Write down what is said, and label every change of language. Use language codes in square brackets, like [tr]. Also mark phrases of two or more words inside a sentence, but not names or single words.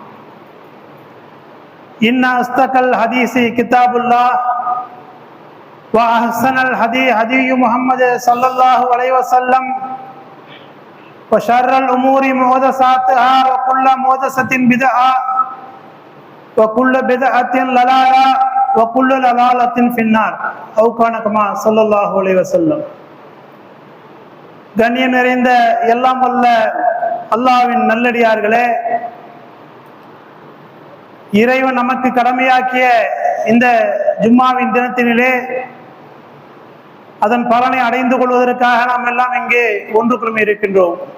[ar] إن أصدق الحديث كتاب الله وأحسن الهدي هدي محمد صلى الله عليه وسلم وشر الأمور محدثاتها وكل محدثة بدعة وكل بدعة ضلالة وكل ضلالة في النار أو كان كما صلى الله عليه وسلم. [ta] கண்ணியம் நிறைந்த எல்லாம் வல்ல அல்லாஹ்வின் நல்லடியார்களே, இறைவன் நமக்கு கடமையாக்கிய இந்த ஜும்மாவின் தினத்தினிலே அதன் பலனை அடைந்து கொள்வதற்காக நாம் எல்லாம் இங்கே ஒன்று குழுமி இருக்கின்றோம்.